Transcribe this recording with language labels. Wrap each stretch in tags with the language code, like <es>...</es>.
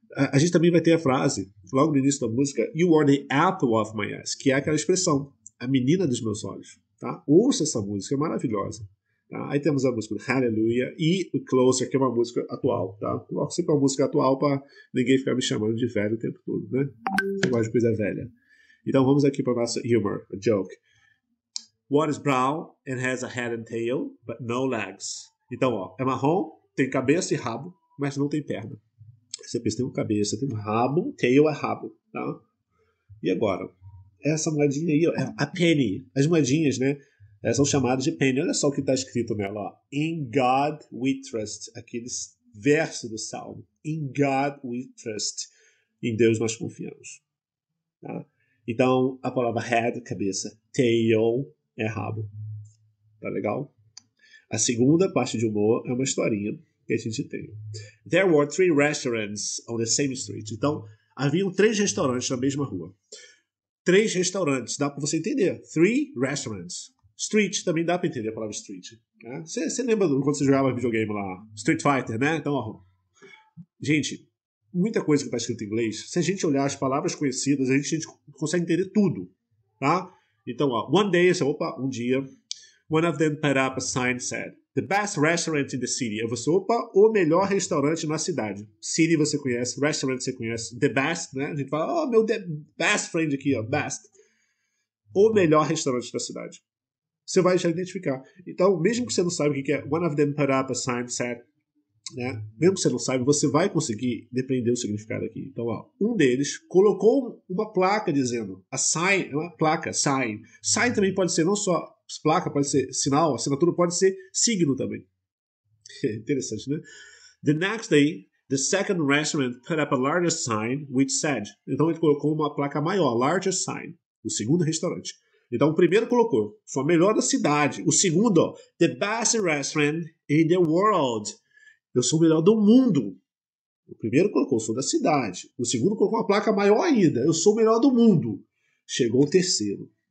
<pt>A gente também vai ter a frase, logo no início da música,</pt> <en>You are the apple of my eyes,</en> <pt>que é aquela expressão, a menina dos meus olhos. Tá? Ouça essa música, é maravilhosa. Tá? Aí temos a música Hallelujah e o Closer, que é uma música atual. Tá? Coloco sempre uma música atual para ninguém ficar me chamando de velho o tempo todo. Né? Eu gosto de coisa velha. Então vamos aqui para o nosso humor, a joke.</pt> <en>What is brown and has a head and tail, but no legs?</en> <pt>Então, ó, é marrom, tem cabeça e rabo, mas não tem perna. Você pensa, tem uma cabeça, tem um rabo, tail é rabo, tá? E agora? Essa moedinha aí, ó, é a penny. As moedinhas, né? São chamadas de penny. Olha só o que está escrito nela, ó.</pt> <en>In God we trust.</en> <pt>Aqueles versos do Salmo.</pt> <en>In God we trust.</en> <pt>Em Deus nós confiamos. Tá? Então, a palavra head, cabeça. Tail é rabo. Tá legal? A segunda parte de humor é uma historinha que a gente tem.</pt> <en>There were 3 restaurants on the same street.</en> <pt>Então, haviam 3 restaurantes na mesma rua. 3 restaurantes, dá para você entender. 3 restaurants. Street, também dá para entender a palavra street. Né? Você lembra quando você jogava videogame lá? Street Fighter, né? Então, ó, gente, muita coisa que está escrita em inglês, se a gente olhar as palavras conhecidas, a gente consegue entender tudo. Tá? Então, ó,</pt> <en>one day,</en> <pt>um dia,</pt> <en>one of them put up a sign said, the best restaurant in the city.</en> <pt>Eu você, o melhor restaurante na cidade. City você conhece, restaurant você conhece, the best, né? A gente fala, meu best friend aqui, ó, best. O melhor restaurante da cidade. Você vai já identificar. Então, mesmo que você não saiba o que é</pt> <en>one of them put up a sign said,</en> <pt>né? Mesmo que você não saiba, você vai conseguir depreender o significado aqui. Então, ó, um deles colocou uma placa dizendo, a sign, é uma placa, sign. Sign também pode ser não só placa, pode ser sinal, assinatura pode ser signo também. Interessante, né?</pt> <en>The next day, the second restaurant put up a larger sign which said.</en> <pt>Então ele colocou uma placa maior, larger sign, o segundo restaurante. Então o primeiro colocou, foi o melhor da cidade. O segundo, ó,</pt> <en>the best restaurant in the world.</en> <pt>Eu sou o melhor do mundo. O primeiro colocou, sou da cidade. O segundo colocou uma placa maior ainda. Eu sou o melhor do mundo. Chegou o terceiro.</pt>